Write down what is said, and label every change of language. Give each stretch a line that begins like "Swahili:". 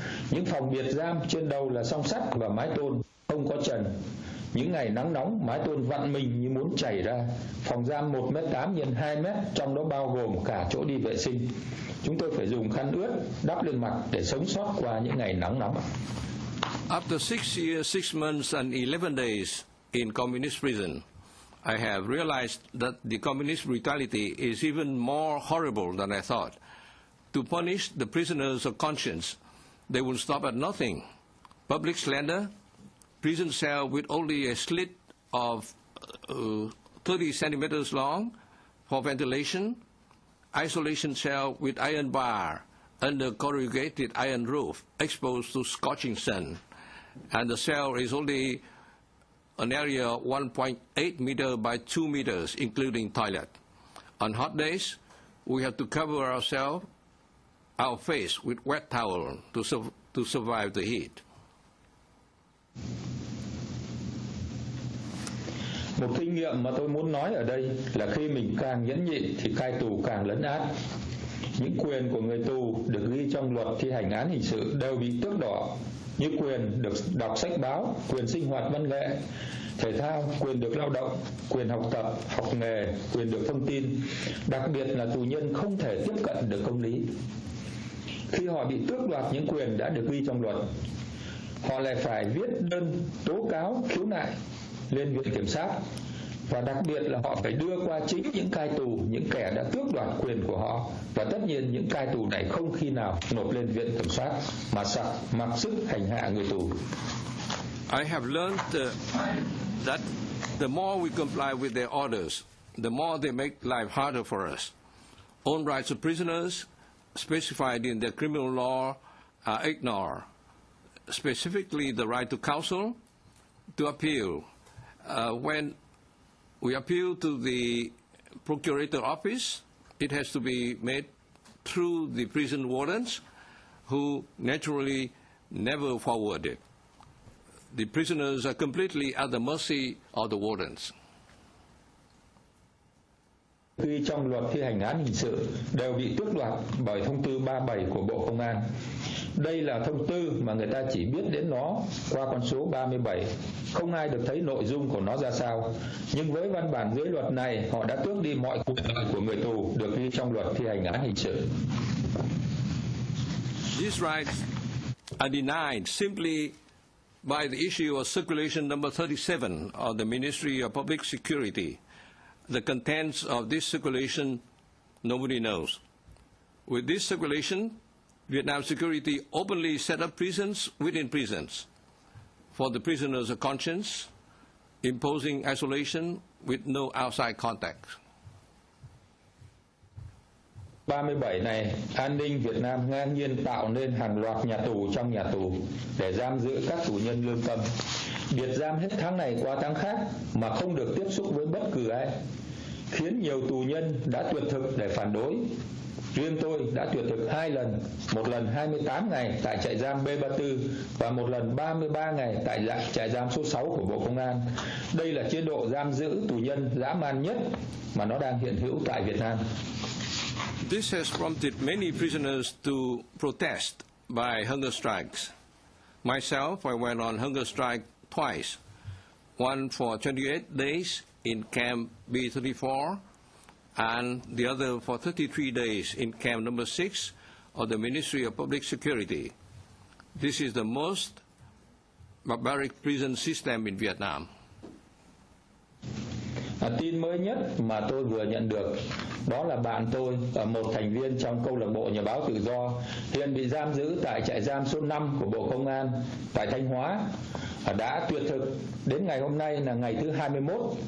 Vietnamese: Những phòng biệt giam trên đầu là song sắt và mái tôn không có trần. Những ngày nắng nóng, mái tôn vặn mình như muốn chảy ra. Phòng giam 1m8 x 2m, trong đó bao gồm cả chỗ đi vệ sinh. Chúng tôi phải dùng khăn ướt đắp lên mặt để sống sót qua những ngày nắng nóng.
English: After 6 years, 6 months, and 11 days in communist prison, I have realized that the communist brutality is even more horrible than I thought. To punish the prisoners of conscience, they will stop at nothing. Public slander, prison cell with only a slit of 30 centimeters long for ventilation, isolation cell with iron bar under corrugated iron roof exposed to scorching sun, and the cell is only an area 1.8 meter by 2 meters, including toilet. On hot days, we have to cover our face with wet towel to survive the heat.
Vietnamese: Một kinh nghiệm mà tôi muốn nói ở đây là khi mình càng nhẫn nhịn thì cai tù càng lấn át. Những quyền của người tù được ghi trong luật thi hành án hình sự đều bị tước đoạt, như quyền được đọc sách báo, quyền sinh hoạt văn nghệ, thể thao, quyền được lao động, quyền học tập, học nghề, quyền được thông tin. Đặc biệt là tù nhân không thể tiếp cận được công lý. Khi họ bị tước đoạt những quyền đã được ghi trong luật, họ lại phải viết đơn tố cáo khiếu nại lên viện kiểm sát, và đặc biệt là họ phải đưa qua chính những cai tù, những kẻ đã tước đoạt quyền của họ, và tất nhiên những cai tù này không khi nào nộp lên viện kiểm soát mà mặc sức hành hạ người tù.
English: I have learned that the more we comply with their orders, the more they make life harder for us. Own rights of prisoners specified in the criminal law are ignored, specifically the right to counsel, to appeal. When we appeal to the procurator office, it has to be made through the prison wardens, who naturally never forward it. The prisoners are completely at the mercy of the wardens.
Vietnamese: Khi trong luật thi hành án hình sự đều bị tước đoạt bởi thông tư 37 của Bộ Công an. Đây là thông tư mà người ta chỉ biết đến nó qua con số 37, không ai được thấy nội dung của nó ra sao. Nhưng với văn bản dưới luật này, họ đã tước đi mọi quyền lợi của người tù được ghi trong luật thi hành án hình sự.
English: These rights are denied simply by the issue of Circulation number 37 of the Ministry of Public Security, the contents of this circulation, nobody knows. With this circulation, Vietnam Security openly set up prisons within prisons for the prisoners of conscience, imposing isolation with no outside contact.
Vietnamese: 37 này, an ninh Việt Nam ngang nhiên tạo nên hàng loạt nhà tù trong nhà tù để giam giữ các tù nhân lương tâm. Biệt giam hết tháng này qua tháng khác mà không được tiếp xúc với bất cứ ai, khiến nhiều tù nhân đã tuyệt thực để phản đối. Riêng tôi đã tuyệt thực 2 lần, một lần 28 ngày tại trại giam B34 và một lần 33 ngày tại trại giam số 6 của Bộ Công an. Đây là chế độ giam giữ tù nhân dã man nhất mà nó đang hiện hữu tại Việt Nam.
English: This has prompted many prisoners to protest by hunger strikes. Myself, I went on hunger strike twice, one for 28 days in Camp B34, and the other for 33 days in Camp number 6 of the Ministry of Public Security. This is the most barbaric prison system in Vietnam.
Vietnamese: Tin mới nhất mà tôi vừa nhận được đó là bạn tôi, một thành viên trong câu lạc bộ nhà báo tự do, hiện bị giam giữ tại trại giam số 5 của Bộ Công an tại Thanh Hóa, đã tuyệt thực đến ngày hôm nay là ngày thứ 21.